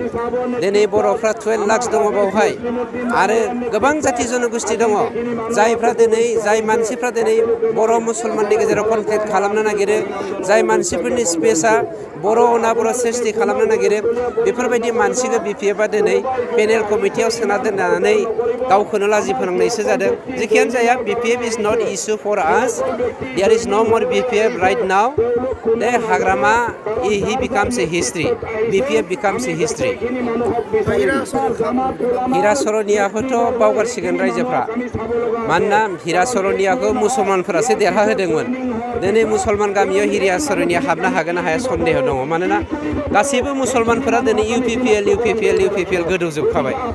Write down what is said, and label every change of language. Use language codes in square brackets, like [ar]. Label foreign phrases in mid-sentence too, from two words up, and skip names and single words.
[brx] दिनै बर'फ्रा 12 लाख दङ बावहाय, आरो गोबां जाथि जनगोष्ठि दङ जाय मानसिफ्रा दिनै बर' मुसलमाननि गेजेराव कनफ्लिक्ट खालामनो नागिरो, जाय मानसिफोरनि स्पेसआ बर' अना बर' सृष्टि खालामनो नागिरो, बेफोरबायदि मानसिखौ बिपिएफआ दिनै पेनेल कमिटियाव सोना दोननानै गावखौनो लाजि फोनांनायसो जादों। जेखियानो जाया, [en] BPF is not issue for us, there is no more BPF right now. the Hagrama he becomes a history, BPF becomes a history. [brx] हिरा सरनियाखौथ' बावगारसिगोन रायजोफ्रा, मानोना हिरा सरनियाखौ मुसलमानफोरासो देरहा होदोंमोन। दिनै मुसलमान गामियाव हिरा सरनिया हाबनो हागोन ना हाया सन्देह दङ, मानोना गासैबो मुसलमानफोरा दिनै इउपिपिएल गोदौजोबखाबाय।